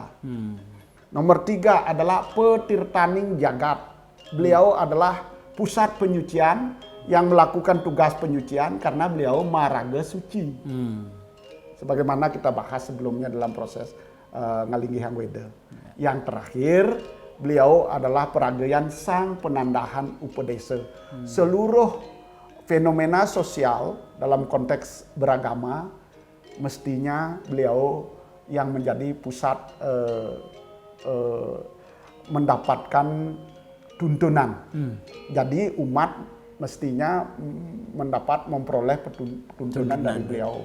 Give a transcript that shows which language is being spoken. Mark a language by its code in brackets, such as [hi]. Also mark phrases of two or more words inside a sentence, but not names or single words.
[id] Nomor 3 adalah [ban] petirtaning jagat. [id] Beliau adalah pusat penyucian yang melakukan tugas penyucian karena beliau [ban] maraga suci. [id] Sebagaimana kita bahas sebelumnya dalam proses Ngalinggihang Weda. Yang terakhir, beliau adalah [ban] peragayan sang penandahan upadesa. [id] Seluruh fenomena sosial dalam konteks beragama mestinya beliau yang menjadi pusat mendapatkan tuntunan. Jadi umat mestinya memperoleh tuntunan dari beliau.